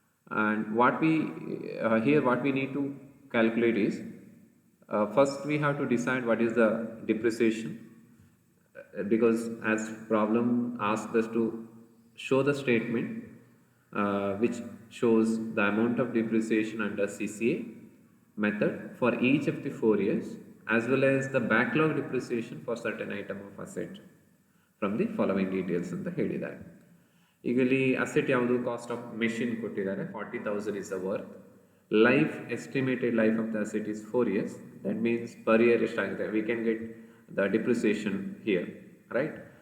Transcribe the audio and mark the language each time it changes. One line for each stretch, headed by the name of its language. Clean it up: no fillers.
English: And what we here what we need to calculate is first we have to decide what is the depreciation, because as problem asks us to show the statement which shows the amount of depreciation under CCA method for each of the 4 years as well as the backlog depreciation for certain item of asset from the following details
Kannada: ಅಂತ ಹೇಳಿದ್ದಾರೆ. ಈಗ ಇಲ್ಲಿ asset ಯಾವುದು, cost of machine ಕೊಟ್ಟಿದ್ದಾರೆ,
English: 40,000 is the worth. Life, estimated life of the asset is 4 years. That means per year
Kannada: ಎಷ್ಟಾಗಿದೆ,
English: we can get the depreciation here, right?